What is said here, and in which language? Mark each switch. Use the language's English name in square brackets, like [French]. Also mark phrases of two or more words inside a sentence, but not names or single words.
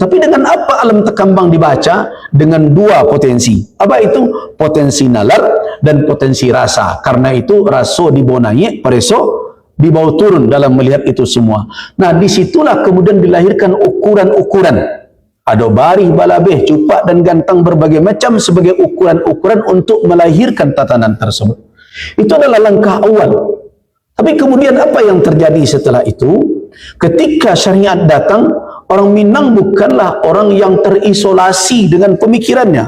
[Indonesian] Tapi dengan apa alam tekambang dibaca? Dengan dua potensi. Apa itu? Potensi nalar dan potensi rasa. Karena itu [Minangkabau] raso dibawa naik, pareso dibawa turun [Indonesian] dalam melihat itu semua. Nah, disitulah kemudian dilahirkan ukuran-ukuran. Ada [Minangkabau] barih, balabeh, [Indonesian] cupak dan gantang berbagai macam sebagai ukuran-ukuran untuk melahirkan tatanan tersebut. Itu adalah langkah awal. Tapi kemudian apa yang terjadi setelah itu? Ketika syariat datang, orang Minang bukanlah orang yang terisolasi dengan pemikirannya.